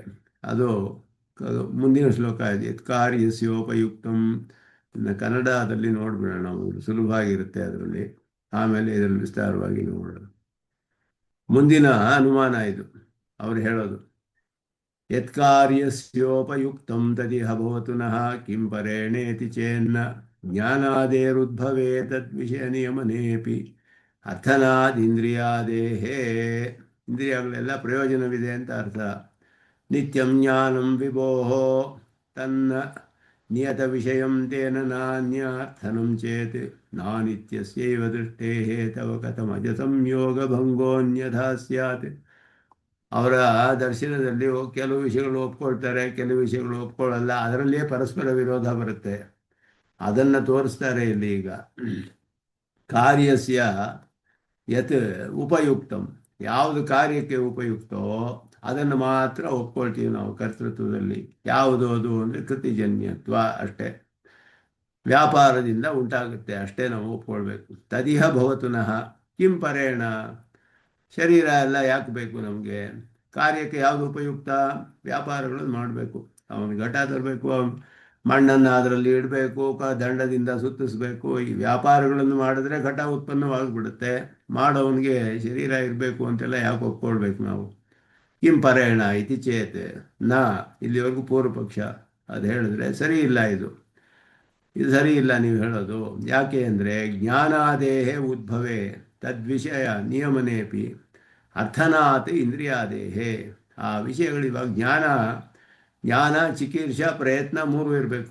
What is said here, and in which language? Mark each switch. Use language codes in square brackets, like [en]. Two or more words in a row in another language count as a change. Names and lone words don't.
[kn] ಅದು ಮುಂದಿನ ಶ್ಲೋಕ ಇದೆ, [sa] ಯತ್ ಕಾರ್ಯಸ್ಯೋಪಯುಕ್ತಂ. [kn] ಕನ್ನಡದಲ್ಲಿ ನೋಡ್ಬಿಡೋಣ, ನಾವು ಸುಲಭ ಆಗಿರುತ್ತೆ ಅದರಲ್ಲಿ. ಆಮೇಲೆ ಇದರಲ್ಲಿ ವಿಸ್ತಾರವಾಗಿ ನೋಡೋಣ. ಮುಂದಿನ ಅನುಮಾನ ಇದು ಅವರು ಹೇಳೋದು. [sa] ಯತ್ಕಾರ್ಯಸ್ಯೋಪಯುಕ್ತಂ ತದಿಹ ಭವತು ನಃ ಕಿಂ ಪರೇಣೇತಿ ಚೇನ್ನ ಜ್ಞಾನಾದೇರುದ್ಭವೇ ತದ್ವಿಷಯ ನಿಯಮನೇಪಿ ಅರ್ಥನಾದಿಂದ್ರಿಯಾದೇಹೇ. [kn] ಇಂದ್ರಿಯಗಳೆಲ್ಲ ಪ್ರಯೋಜನವಿದೆ ಅಂತ ಅರ್ಥ. [sa] ನಿತ್ಯಂ ಜ್ಞಾನಂ ವಿಭೋಹೋ ತನ್ನ ನಿಯತ ವಿಷಯಂ ತೇನ ನಾನ್ಯಾರ್ಥನಂ ಚೇತ್ ನಾನಿತ್ಯಸ್ಯೈವ ದೃಷ್ಟೇಃ ತವ ಕಥಮಜ ಸಂಯೋಗ ಭಂಗೋನ್ಯಥಾ ಸ್ಯಾತ್. [kn] ಅವರ ದರ್ಶನದಲ್ಲಿ ಕೆಲವು ವಿಷಯಗಳು ಒಪ್ಕೊಳ್ತಾರೆ, ಕೆಲವು ವಿಷಯಗಳು ಒಪ್ಕೊಳ್ಳಲ್ಲ. ಅದರಲ್ಲಿಯೇ ಪರಸ್ಪರ ವಿರೋಧ ಬರುತ್ತೆ. ಅದನ್ನು ತೋರಿಸ್ತಾರೆ ಇಲ್ಲಿ. ಈಗ [sa] ಕಾರ್ಯಸ್ಯ ಯತ್ ಉಪಯುಕ್ತಂ, [kn] ಯಾವುದು ಕಾರ್ಯಕ್ಕೆ ಉಪಯುಕ್ತೋ ಅದನ್ನು ಮಾತ್ರ ಒಪ್ಕೊಳ್ತೀವಿ ನಾವು ಕರ್ತೃತ್ವದಲ್ಲಿ. ಯಾವುದು ಅದು ಅಂದರೆ ಕೃತಿಜನ್ಯತ್ವ ಅಷ್ಟೇ, ವ್ಯಾಪಾರದಿಂದ ಉಂಟಾಗುತ್ತೆ ಅಷ್ಟೇ ನಾವು ಒಪ್ಕೊಳ್ಬೇಕು. [sa] ತದಿಹ ಭವತು ನಃ ಕಿಂ ಪರೇಣ, [kn] ಶರೀರ ಎಲ್ಲ ಯಾಕೆ ಬೇಕು ನಮಗೆ? ಕಾರ್ಯಕ್ಕೆ ಯಾವುದು ಉಪಯುಕ್ತ? ವ್ಯಾಪಾರಗಳನ್ನು ಮಾಡಬೇಕು. ಅವನು ಘಟ ತರಬೇಕು, ಮಣ್ಣನ್ನು ಅದರಲ್ಲಿ ಇಡಬೇಕು, ದಂಡದಿಂದ ಸುತ್ತಿಸ್ಬೇಕು. ಈ ವ್ಯಾಪಾರಗಳನ್ನು ಮಾಡಿದ್ರೆ ಘಟ ಉತ್ಪನ್ನವಾಗಿಬಿಡುತ್ತೆ. ಮಾಡೋವನಿಗೆ ಶರೀರ ಇರಬೇಕು ಅಂತೆಲ್ಲ ಯಾಕೆ ಒಪ್ಕೊಳ್ಬೇಕು ನಾವು? [sa] ಕಿಂ ಪರೇಣ ಇತಿ ಚೇತ್ ನಾ, [kn] ಇಲ್ಲಿವರೆಗೂ ಪೂರ್ವ ಪಕ್ಷ ಅದು ಹೇಳಿದ್ರೆ ಸರಿ ಇಲ್ಲ, ಇದು ಸರಿ ಇಲ್ಲ ನೀವು ಹೇಳೋದು. ಯಾಕೆ ಅಂದರೆ [sa] ಜ್ಞಾನಾದೇಹೇ ಉದ್ಭವೇ ತದ್ವಿಷಯ ನಿಯಮನೇಪಿ ಅರ್ಥನಾತ್ ಇಂದ್ರಿಯಾದೇಹೇ. [kn] ಆ ವಿಷಯಗಳಿವಾಗ ಜ್ಞಾನ ಚಿಕೀರ್ಷ ಪ್ರಯತ್ನ ಮೂರು ಇರಬೇಕು.